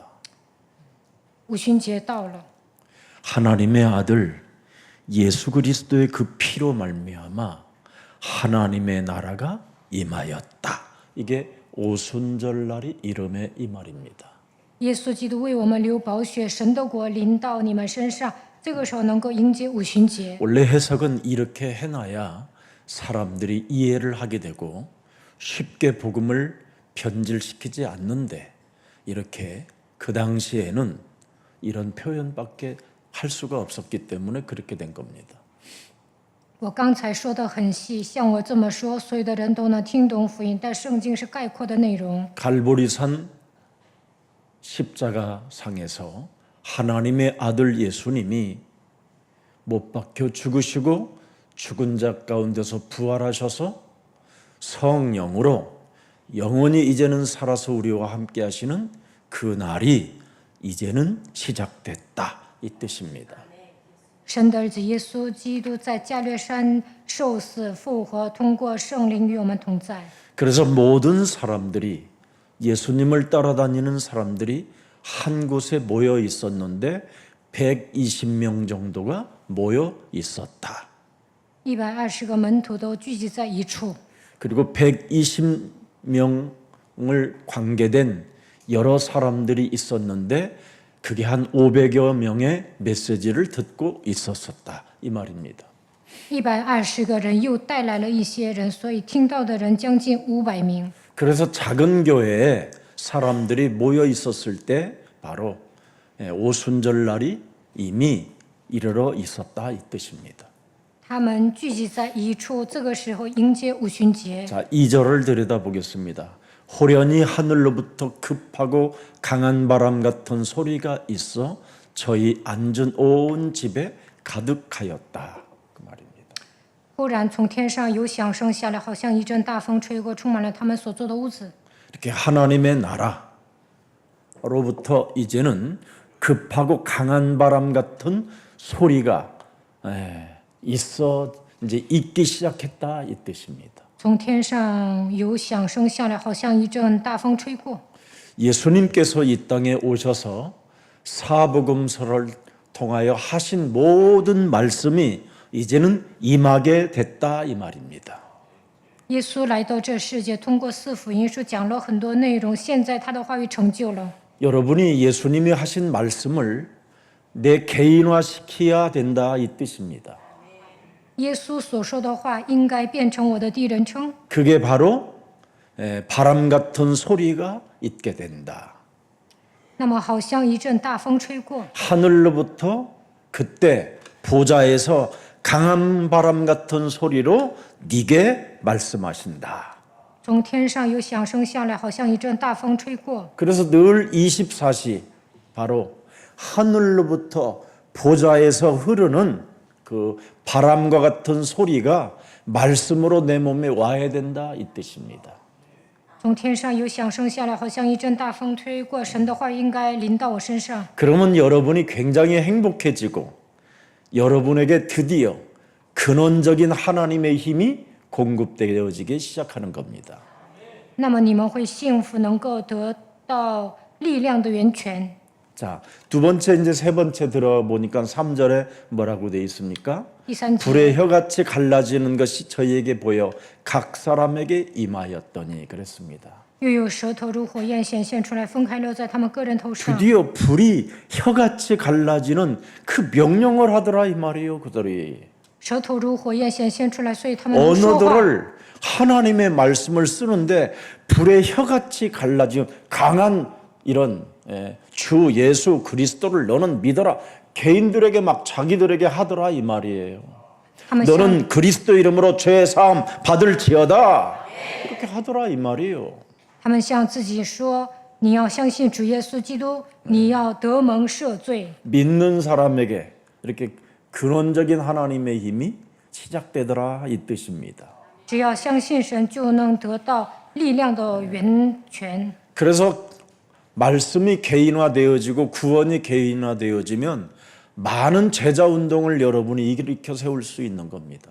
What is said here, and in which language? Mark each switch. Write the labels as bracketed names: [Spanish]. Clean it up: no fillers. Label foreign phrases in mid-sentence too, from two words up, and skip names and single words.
[Chinese] 五旬节到了， [Korean] 하나님의 아들 예수 그리스도의 그 피로 말미암아 하나님의 나라가 임하였다. 이게 오순절날이 이름의 이 말입니다. [Chinese] 耶稣基督为我们流宝血，神的国临到你们身上，这个时候能够迎接五旬节。 [Korean] 원래 해석은 이렇게 해놔야 사람들이 이해를 하게 되고 쉽게 복음을 변질시키지 않는데 이렇게 그 당시에는 이런 표현밖에 할 수가 없었기 때문에 그렇게 된 겁니다. [Chinese] 我刚才说的很细，像我这么说，所有的人都能听懂福音，但圣经是概括的内容。 [Korean] 갈보리산 십자가 상에서 하나님의 아들 예수님이 못 박혀 죽으시고 죽은 자 가운데서 부활하셔서 성령으로 영원히 이제는 살아서 우리와 함께 하시는 그 날이 이제는 시작됐다 이 뜻입니다. [Chinese] 神的儿子耶稣基督在加略山受死复活，通过圣灵与我们同在。 [Korean] 그래서 모든 사람들이 예수님을 따라다니는 사람들이 한 곳에 모여 있었는데 120명 정도가 모여 있었다. [Chinese] 120 个门徒都聚集在一处， [Korean] 그리고 120명을 관계된 여러 사람들이 있었는데 그게 한 500여 명의 메시지를 듣고 있었다 이 말입니다. [Chinese] 120 个人又带来了一些人，所以听到的人将近500名。 [Korean] 그래서 작은 교회에 사람들이 모여 있었을 때 바로 오순절 날이 이미 이르러 있었다 이 뜻입니다. [Chinese] 他们聚集在一处，这个时候迎接五旬节。 [Korean] 자, 2절을 들여다보겠습니다. 호련히 하늘로부터 급하고 강한 바람 같은 소리가 있어 저희 앉은 온 집에 가득하였다. 그 말입니다. [Chinese] 忽然从天上有响声下来，好像一阵大风吹过，充满了他们所坐的屋子。 [Korean] 이렇게 하나님의 나라로부터 이제는 급하고 강한 바람 같은 소리가 있어 이제 있기 시작했다 이 뜻입니다. [Chinese] 从天上有响声下来，好像一阵大风吹过。 [Korean] 예수님께서 이 땅에 오셔서 사복음서를 통하여 하신 모든 말씀이 이제는 임하게 됐다 이 말입니다. [Chinese] 耶稣来到这世界，通过四福音书讲了很多内容，现在他的话语成就了。 [Korean] 여러분이 예수님이 하신 말씀을 내 개인화시켜야 된다 이 뜻입니다. [Chinese] 耶稣所说的话应该变成我的第一人称， [Korean] 그게 바로 바람 같은 소리가 있게 된다. [Chinese] 那么好像一阵大风吹过， [Korean] 하늘로부터 그때 보좌에서 강한 바람 같은 소리로 네게 말씀하신다. [Chinese] 从天上有响声下来，好像一阵大风吹过。 [Korean] 그래서 늘 24시 바로 하늘로부터 보좌에서 흐르는 그 바람과 같은 소리가 말씀으로 내 몸에 와야 된다 이 뜻입니다. [Chinese] 从天上有响声下来，好像一阵大风吹过，神的话应该临到我身上。 [Korean] 그러면 여러분이 굉장히 행복해지고 여러분에게 드디어 근원적인 하나님의 힘이 공급되어지기 시작하는 겁니다. [Chinese] 那么你们会幸福，能够得到力量的源泉。 [Korean] 자, 두 번째 이제 세 번째 들어보니까 3절에 뭐라고 돼 있습니까? [Chinese] 第三节， [Korean] 불의 혀같이 갈라지는 것이 저희에게 보여 각 사람에게 임하였더니 그랬습니다. [Chinese] 又有舌头如火焰显现出来，分开落在他们个人头上。 [Korean] 드디어 불이 혀같이 갈라지는 그 명령을 하더라 이 말이에요. 그들이 [Chinese] 舌头如火焰显现出来，所以他们能说话。 [Korean] 언어들을 하나님의 말씀을 쓰는데 불의 혀같이 갈라지는 강한 이런 주 예수 그리스도를 너는 믿어라. 개인들에게 막 자기들에게 하더라 이 말이에요. [Chinese] 他们像 [Korean] 너는 그리스도 이름으로 죄 사함 받을지어다. 이렇게 하더라 이 말이에요. [Chinese] 他们向自己说：“你要相信主耶稣基督，你要得蒙赦罪。 [Korean] 믿는 사람에게 이렇게 근원적인 하나님의 힘이 시작되더라 이 뜻입니다. [Chinese] 只要相信神，就能得到力量的源泉。 [Korean] 그래서 말씀이 개인화되어지고 구원이 개인화되어지면 많은 제자 운동을 여러분이 일으켜 세울 수 있는 겁니다.